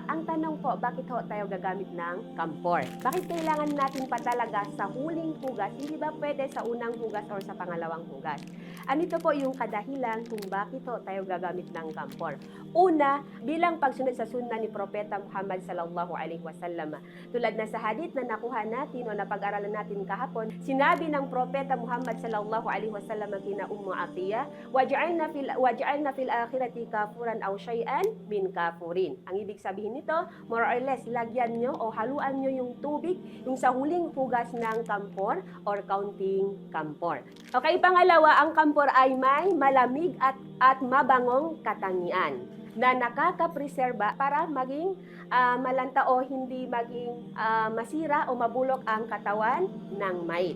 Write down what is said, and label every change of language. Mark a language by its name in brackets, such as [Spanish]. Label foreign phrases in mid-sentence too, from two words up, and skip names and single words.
[Filipino] Ang tanong po, bakit ho tayo gagamit ng camphor? Bakit kailangan natin pa talaga sa huling hugas? Hindi ba pwede sa unang hugas or sa pangalawang hugas? Anito po yung kadahilan kung bakit ho tayo gagamit ng camphor. Una, bilang pagsunod sa sunna ni Propeta Muhammad [Arabic] صلى الله عليه وسلم. [Filipino] Tulad na sa hadith na nakuha natin o napag-aralan natin kahapon, sinabi ng Propeta Muhammad [Arabic] صلى الله عليه وسلم [Filipino] kina Ummu Atiyah, [Arabic] واجعلن في الآخرة كافورا أو شيئا من كافور. [Filipino] Ang ibig sabihin nito, [English] more or less, [Filipino] lagyan nyo o haluan nyo yung tubig, yung sa huling hugas ng camphor or kaunting camphor. Okay, pangalawa, ang camphor ay may malamig at mabangong katangian na nakakapreserba para maging malanta o hindi maging masira o mabulok ang katawan ng mait.